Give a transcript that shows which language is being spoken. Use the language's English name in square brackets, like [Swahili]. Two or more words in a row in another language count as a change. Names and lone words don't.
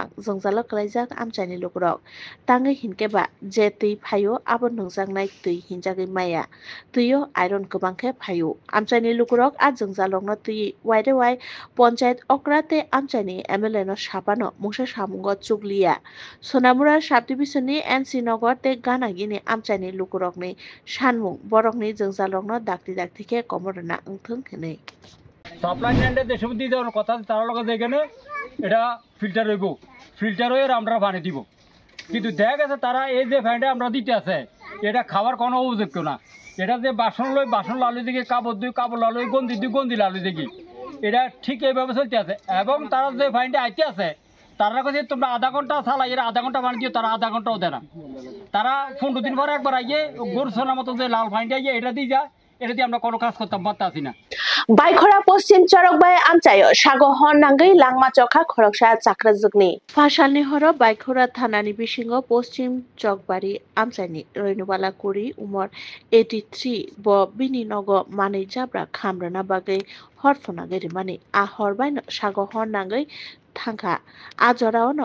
[Bodo] जोंजालो कलाइजाक आमचाइनि लुकुरक ताङै हिनकेबा जे दै फायो आबो नोंजांनाय दै हिनजागै माया दैयो आयरन गोबांखे फायो आमचाइनि लुकुरक आ जोंजालंनो दै वाइरे वाइ पञ्चायत अक्राते आमचाइनि एमएलए नो सापानो मुसा सामुंग चुगलिया सोनामुरा साब डिविजननि एनसी नगर ते गानागिनि आमचाइनि लुकुरकनि सानमुं बरकनि जोंजालंनो दाक्ति कमरना ओंथों हेनै [Bangla] সাপ্লাই লাইনটা দেশের মধ্যে যাওয়ার কথা, তার লগে যেখানে এটা ফিল্টার হইব, ফিল্টার হয়ে আমরা পানি দিব। কিন্তু দেখা গেছে তারা এই যে পানিটা আমরা দিতে আছে এটা খাওয়ার কোনো উপযুক্ত না। এটা যে বাসন লালু দিকে, কাপড় লালু, গন্দি লালু দেখি, এটা ঠিক এইভাবে চলতে আছে। এবং তারা যে পানিটা আইতে আছে তারা কাছে তোমরা আধা ঘন্টা চালাই, এরা আধা ঘন্টা পানি দিও, তারা আধা ঘন্টাও দেয় না। তারা 15 দিন পরে একবার আইয়ে গরু সোনার মতো যে লাল পানিটা আইয়ে এটা দিয়ে যায়, এটা দিয়ে আমরা কোনো কাজ করতাম পারতাছি না। [Bodo] बाइखरा पश्चिम चरकबाय आमचायो सागो हरनांगै लांमा चखा खरकसा चाक्राजुगनि फासालनि हर बाइखरा थानानि बिसिङाव पश्चिम चकबारि आमचाइनि रैनुबाला कुरि उमर 83 ब बिनि नग मानै जाब्रा खामरना बागै हरफना गेरिमानि आ हरबायनो सागो हरनांगै थांखा आजरावनो